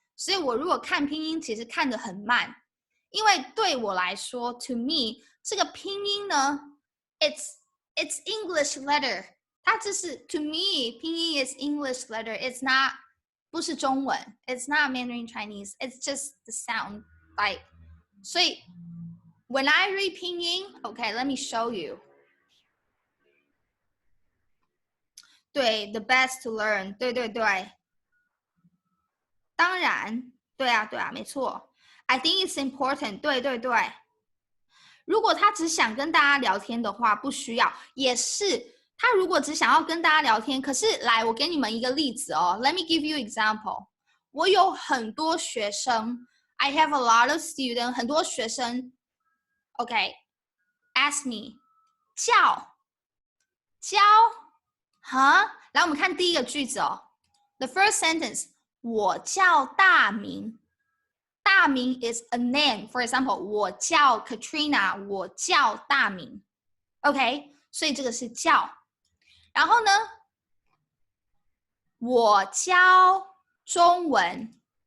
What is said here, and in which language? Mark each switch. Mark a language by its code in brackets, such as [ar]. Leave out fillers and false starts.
[zh] 所以我如果看拼音，其实看得很慢，因为对我来说 [en] ，to me [zh] 这个拼音呢 [en] ，it's English letter， [zh] 它只是 [en] to me 拼音 is English letter, it's not [zh] 不是中文 [en] ，it's not Mandarin Chinese, it's just the sound like 所以 when I read 拼音 ，okay, let me show you. [zh] 对 ， [en] the best to learn， [zh] 对对对，当然，对啊对啊，没错。 [en] I think it's important， [zh] 对对对。如果他只想跟大家聊天的话，不需要，也是。他如果只想要跟大家聊天，可是来，我给你们一个例子哦。 [en] Let me give you example。 [zh] 我有很多学生 ， [en] I have a lot of students， [zh] 很多学生 ，OK， [en] ask me， [zh] 教，哈，来，我们看第一个句子哦。 [en] The first sentence， [zh] 我叫大明。大明 [en] is a name. For example， [zh] 我叫 Katrina， 我叫大明。 OK， 所以这个是叫。然后呢，我教中文。